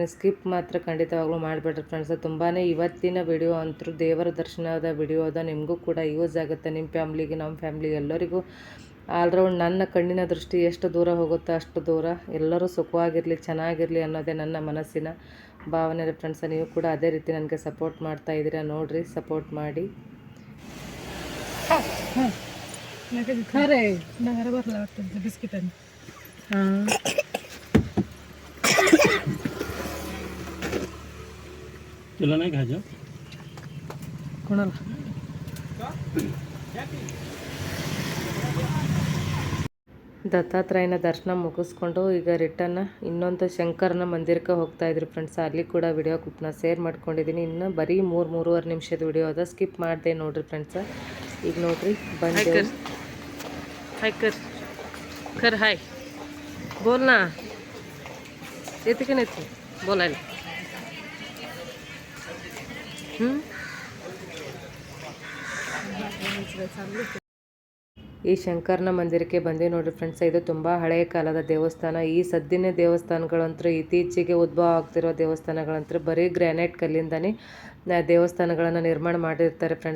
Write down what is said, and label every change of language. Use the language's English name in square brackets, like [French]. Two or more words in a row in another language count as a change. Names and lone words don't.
[Kannada] ಸ್ಕಿಪ್ ಮಾತ್ರ ಖಂಡಿತವಾಗ್ಲೂ ಮಾಡಿಬಿಡ್ರಿ ಫ್ರೆಂಡ್ಸ್. ತುಂಬಾ ಇವತ್ತಿನ ವಿಡಿಯೋ ಅಂತೂ ದೇವರ ದರ್ಶನದ ವಿಡಿಯೋ ಅದ. ನಿಮಗೂ ಕೂಡ ಯೂಸ್ ಆಗುತ್ತೆ, ನಿಮ್ಮ ಫ್ಯಾಮ್ಲಿಗೆ ನಮ್ಮ ಫ್ಯಾಮ್ಲಿಗೆ ಎಲ್ಲರಿಗೂ. ಆಲ್ರೌಂಡ್ ನನ್ನ ಕಣ್ಣಿನ ದೃಷ್ಟಿ ಎಷ್ಟು ದೂರ ಹೋಗುತ್ತೋ ಅಷ್ಟು ದೂರ ಎಲ್ಲರೂ ಸುಖವಾಗಿರಲಿ ಚೆನ್ನಾಗಿರಲಿ ಅನ್ನೋದೇ ನನ್ನ ಮನಸ್ಸಿನ ಭಾವನೆ ರೀ ಫ್ರೆಂಡ್ಸ. ನೀವು ಕೂಡ ಅದೇ ರೀತಿ ನನಗೆ ಸಪೋರ್ಟ್ ಮಾಡ್ತಾ ಇದ್ದೀರಾ. ನೋಡಿರಿ, ಸಪೋರ್ಟ್ ಮಾಡಿ. [Marathi] खरे नगर भरला वाटतं बिस्किटांनी. तुला नाही खायचं कोणाला [Kannada] ದತ್ತಾತ್ರೇಯನ ದರ್ಶನ ಮುಗಿಸ್ಕೊಂಡು ಈಗ ರಿಟರ್ನ್ ಇನ್ನೊಂದು ಶಂಕರನ ಮಂದಿರಕ್ಕೆ ಹೋಗ್ತಾ ಇದ್ರಿ ಫ್ರೆಂಡ್ಸ್. ಅಲ್ಲಿ ಕೂಡ ವಿಡಿಯೋ ಕ್ಲಿಪ್ನ ಶೇರ್ ಮಾಡ್ಕೊಂಡಿದ್ದೀನಿ. ಇನ್ನು ಬರೀ 3-3.5 ನಿಮಿಷದ ವಿಡಿಯೋ ಅದ. ಸ್ಕಿಪ್ ಮಾಡಿದೆ ನೋಡ್ರಿ ಫ್ರೆಂಡ್ಸ. ಈಗ ನೋಡ್ರಿ ಬಂದು [Marathi] हाय कर हाय बोल ना. [Kannada] येते की नाही तू बोलायला? ಈ ಶಂಕರನ ಮಂದಿರಕ್ಕೆ ಬಂದು ನೋಡ್ರಿ ಫ್ರೆಂಡ್ಸ್. ಇದು ತುಂಬ ಹಳೆಯ ಕಾಲದ ದೇವಸ್ಥಾನ. ಈ ಸದ್ದಿನ ದೇವಸ್ಥಾನಗಳಂತೂ ಇತ್ತೀಚೆಗೆ ಉದ್ಭವ ಆಗ್ತಿರೋ ದೇವಸ್ಥಾನಗಳಂತೂ ಬರೀ ಗ್ರಾನೈಟ್ ಕಲ್ಲಿಂದನೇ ದೇವಸ್ಥಾನಗಳನ್ನು ನಿರ್ಮಾಣ ಮಾಡಿರ್ತಾರೆ ಫ್ರೆಂಡ್ಸ್.